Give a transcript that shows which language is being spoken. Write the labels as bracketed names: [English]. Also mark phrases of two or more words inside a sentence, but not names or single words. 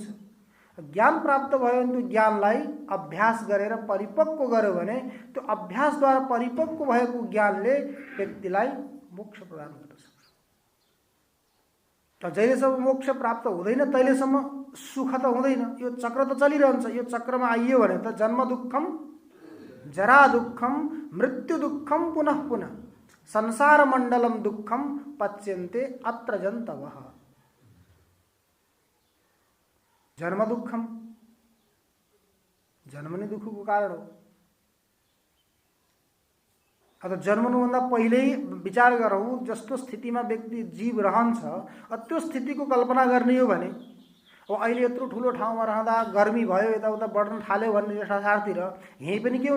[Nepali] ज्ञान प्राप्त भयो भने त्यो ज्ञानलाई अभ्यास गरेर परिपक्व गर्यो भने त्यो अभ्यासद्वारा परिपक्व भएको ज्ञानले व्यक्तिलाई मोक्ष प्रदान गर्न सक्छ। जहिलेसम्म मोक्ष प्राप्त हुँदैन तहिलेसम्म सुख त हुँदैन। यो चक्र त चलिरहन्छ। यो चक्रमा आइयो भने त [Sanskrit] जन्म दुःखम, जरा दुःखम, मृत्यु दुःखम पुनः पुनः, संसार मण्डलम दुःखम पच्यन्ते अत्र जन्तवः। जन्म दुःखम, [Nepali] जन्म नै दुःखको कारण हो। अब जन्मनुभन्दा पहिल्यै विचार गरौँ, जस्तो स्थितिमा व्यक्ति जीव रहन्छ त्यो स्थितिको कल्पना गर्ने हो भने अब अहिले यत्रो ठुलो ठाउँमा रहँदा गर्मी भयो, यताउता बढ्न थाल्यो भन्ने संसारतिर यहीँ पनि के हुन्छ?